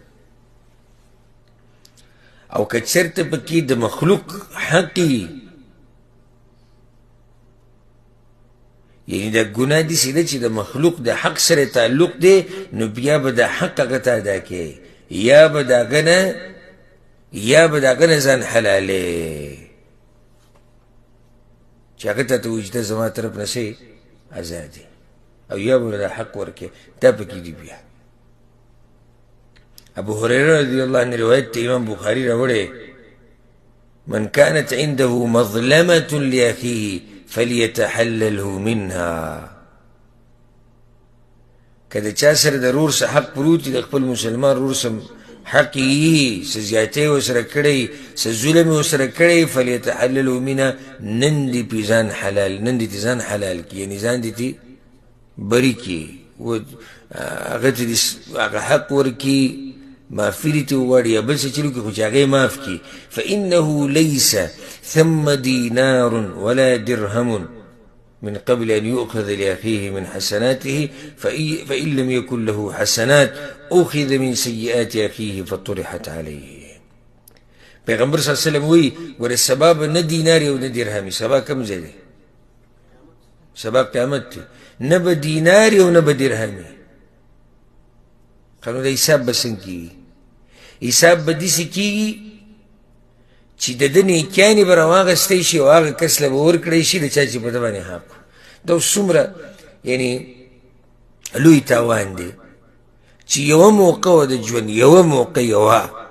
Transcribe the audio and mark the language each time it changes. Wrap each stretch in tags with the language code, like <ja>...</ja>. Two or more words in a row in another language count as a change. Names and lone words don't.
<ps>او که چېرته پکې د مخلوق حق وي یعنی دا ګناه داسې ده چې د مخلوق د حق سره تعلق دی نو بیا به د حق هغه ته ادا کوې یا به د هغه نه ځان حلالې چې هغه ته ته وایي چې ته زما طرف نه څه ازادي او یا به د حق ورکوې دا پکې دي. بیا ابو هريره</ps> <ar>رضی الله عنه</ar> <ps>روایت ته امام بخاري راوړی</ps> <ar>من كانت عنده مظلمة لأخيه فليتحلله منها.</ar> <ps>که د چا سره د رور څه حق پروت د خپل مسلمان رور څه حق یي څه زیاتی ورسره کړی څه ظلم یې ورسره کړی</ps> <ar>فلیتحلله منها</ar> <ps>نن دې پې ځان حلال نن دې ځان حلال کړي یعنې ځان دې تې بري کړي هغه ته دې هغه حق ورکړي معافي دې تې وغواړي یا بل څه چې وکړي خو چې هغه یې معاف کړي.</ps> <ar>فإنه ليس ثم دينار ولا درهم من قبل أن يؤخذ لأخيه من حسناته فإن لم يكن له حسنات أخذ من سيئات أخيه فطرحت عليه.</ar> <ps>پیغمبر</ps> <ar>صلی اللہ علیہ وسلم</ar> <ps>وی ور سبب نه دینار او نه درهم سبا کم ځای دی سبا قیامت دی نه به دینار او نه به درهم قانون د حساب بسنګ کی حساب به داسې کېږي چې د ده نیکیانې به راواغستی شي او هغه کس له به ورکړی شي د چا چې په ده باندې حق دا اوس څومره یعنې لوی تاوان دی چې یوه موقع وه د ژوند یوه موقع یوه</ps>